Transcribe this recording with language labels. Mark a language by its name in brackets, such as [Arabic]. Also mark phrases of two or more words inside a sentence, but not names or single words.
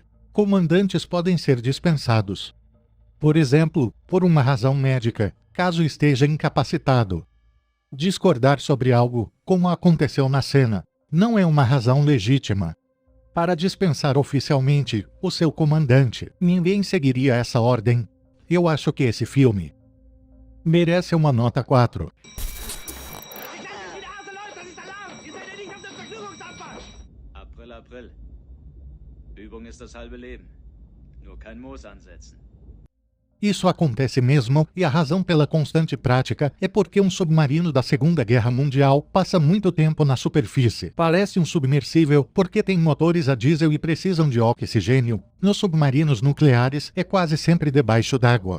[Portuguese] Comandantes podem ser dispensados. Por exemplo, por uma razão médica, caso esteja incapacitado. Discordar sobre algo, como aconteceu na cena, não é uma razão legítima. Para dispensar oficialmente o seu comandante, ninguém seguiria essa ordem. Eu acho que esse filme merece uma nota 4. [German] April, April. Übung ist das halbe Leben. Nur kein Moos ansetzen. [Portuguese] Isso acontece mesmo, e a razão pela constante prática é porque um submarino da Segunda Guerra Mundial passa muito tempo na superfície. Parece um submersível porque tem motores a diesel e precisam de oxigênio. Nos submarinos nucleares é quase sempre debaixo d'água.